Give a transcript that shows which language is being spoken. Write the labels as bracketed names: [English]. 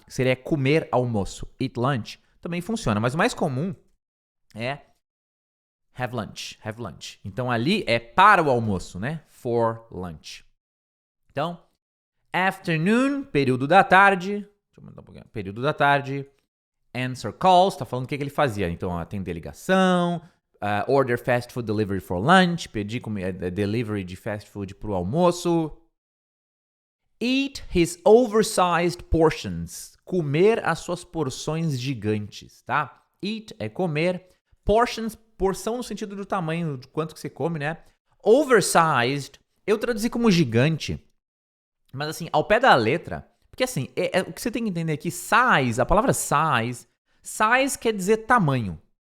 [Portuguese] Seria comer almoço. [English] Eat lunch [Portuguese] também funciona, mas o mais comum é [English] have lunch. Have lunch. [Portuguese] Então ali é para o almoço, né? [English] For lunch. [Portuguese] Então, afternoon, período da tarde. Deixa eu mandar um pouquinho. Período da tarde. [English] Answer calls, [Portuguese] tá falando o que ele fazia. Então, atender ligação. [English] Order fast food delivery for lunch. [Portuguese] Pedir delivery de fast food pro almoço. [English] Eat his oversized portions. [Portuguese] Comer as suas porções gigantes, tá? Eat é comer. Portions, porção no sentido do tamanho, de quanto que você come, né? Oversized, eu traduzi como gigante. Mas assim, ao pé da letra, porque assim, o que você tem que entender aqui, size, a palavra size quer dizer tamanho.